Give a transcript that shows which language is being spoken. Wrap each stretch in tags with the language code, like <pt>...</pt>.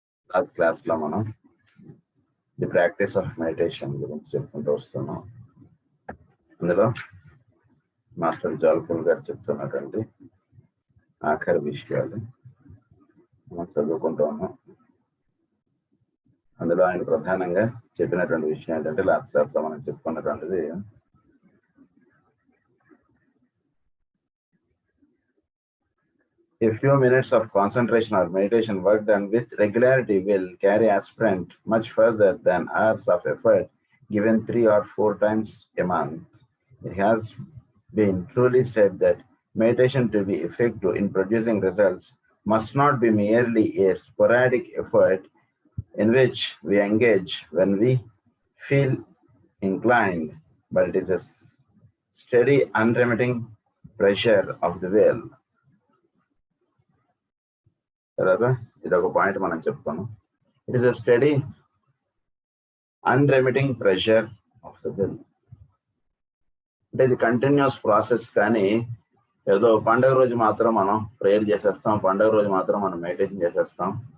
<te>Last క్లాస్లో మనం the practice of meditation గురించి చెప్పుకుంటూ వస్తున్నాం. అందులో మాస్టర్ జాల్పూల్ గారు చెప్తున్నటువంటి ఆఖరి విషయాలు మనం చదువుకుంటూ ఉన్నాం. అందులో ఆయన ప్రధానంగా చెప్పినటువంటి విషయం ఏంటంటే లాస్ట్ క్లాస్లో మనం చెప్పుకున్నటువంటిది</te> <en>a few minutes of concentration or meditation work done with regularity will carry aspirant much further than hours of effort given 3 or 4 times a month. It has been truly said that meditation to be effective in producing results must not be merely a sporadic effort in which we engage when we feel inclined, but it is a steady, unremitting pressure of the will.</en> <te>ఇదొక point మనం చెప్పుకున్నాం.</te> <en>It is a steady unremitting pressure of the will.</en> <te>అంటే ఇది continuous process. కానీ ఏదో పండుగ రోజు మాత్రం మనం ప్రేయర్ చేసేస్తాం, పండుగ రోజు మాత్రం మనం మెడిటేషన్ చేసేస్తాం.</te>